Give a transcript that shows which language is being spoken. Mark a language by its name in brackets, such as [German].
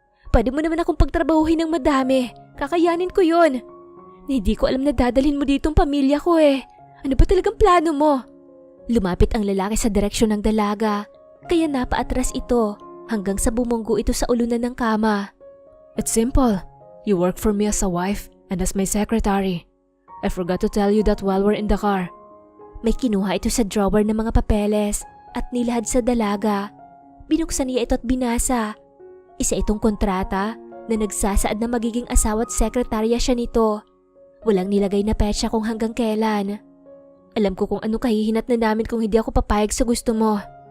[Filipino] Pwede mo naman akong pagtrabahuhin ng madami. Kakayanin ko yon. Hindi ko alam na dadalhin mo dito ang pamilya ko eh. Ano ba talagang plano mo? Lumapit ang lalaki sa direksyon ng dalaga, kaya napaatras ito hanggang sa bumunggo ito sa ulunan ng kama. [English] It's simple. You work for me as a wife and as my secretary. I forgot to tell you that while we're in the car. [Filipino] May kinuha ito sa drawer ng mga papeles at nilahad sa dalaga. Binuksan niya ito at binasa. Isa itong kontrata na nagsasaad na magiging asawa at sekretarya siya nito. Walang nilagay na petsa kung hanggang kailan. Alam ko kung ano kahihinat na namin kung hindi ako papayag sa gusto mo.